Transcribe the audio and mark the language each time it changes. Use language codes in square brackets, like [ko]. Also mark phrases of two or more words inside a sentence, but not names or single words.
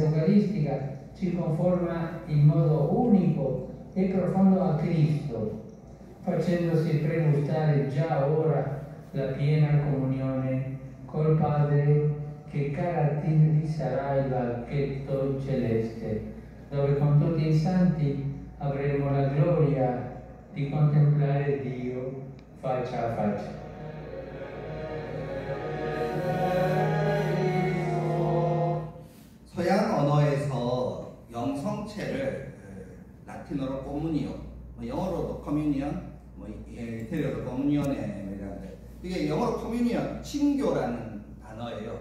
[it] eucaristica ci conforma in modo unico e profondo a Cristo, facendosi pregustare già ora la piena comunione col Padre che caratterizzerà il banchetto celeste, dove con tutti i santi avremo la gloria di contemplare Dio faccia a faccia. [ko] 서양 언어에서 영성체를 라틴어로 코무니오, 영어로도 커뮤니언, 이태리어로 커뮤니언에 이게 영어로 커뮤니언, 친교라는 단어예요.